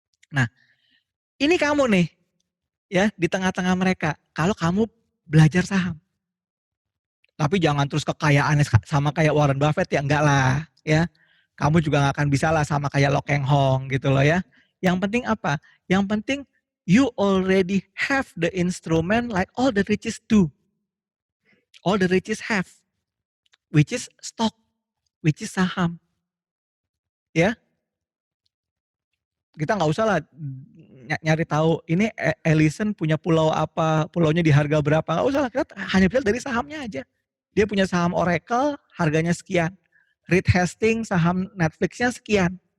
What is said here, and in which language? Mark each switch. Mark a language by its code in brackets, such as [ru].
[id] Nah, ini kamu nih ya di tengah-tengah mereka. Kalau kamu belajar saham, tapi jangan terus kekayaannya sama kayak Warren Buffett ya, enggak lah ya. Kamu juga nggak akan bisa lah sama kayak Lo Keng Hong gitu loh ya. Yang penting apa? Yang penting [en] you already have the instrument like all the riches do. All the riches have. Which is stock, which is saham. [id] Ya, kita nggak usah lah nyari tahu ini Ellison punya pulau apa, pulaunya di harga berapa, nggak usah lah, kita hanya lihat dari sahamnya aja. Dia punya saham Oracle, harganya sekian. Reed Hastings, saham Netflixnya sekian.